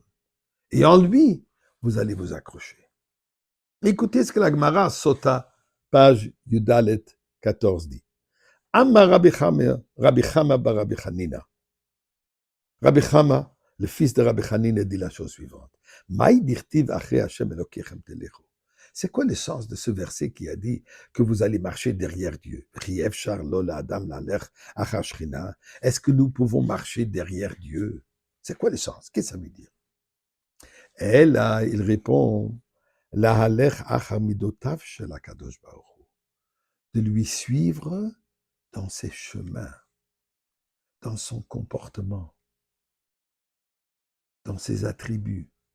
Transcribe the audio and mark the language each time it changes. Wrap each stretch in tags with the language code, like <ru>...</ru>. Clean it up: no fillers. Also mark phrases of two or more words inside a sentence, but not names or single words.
<fr>Et en lui, vous allez vous accrocher. Écoutez ce que la Gemara Sota, page Yudalet 14 dit.</fr> <he>אמר רבי חמא בר רבי חנינא.</he> <fr>Rabbi Chama, le fils de Rabbi Chanina, dit la chose suivante.</fr> <he>מאי דכתיב אחרי השם אלוהיכם תלכו.</he> <fr>C'est quoi le sens de ce verset qui a dit que vous allez marcher derrière Dieu? Est-ce que nous pouvons marcher derrière Dieu? C'est quoi le sens? Qu'est-ce que ça veut dire? Et là, il répond, de lui suivre dans ses chemins, dans son comportement, dans ses attributs.</fr>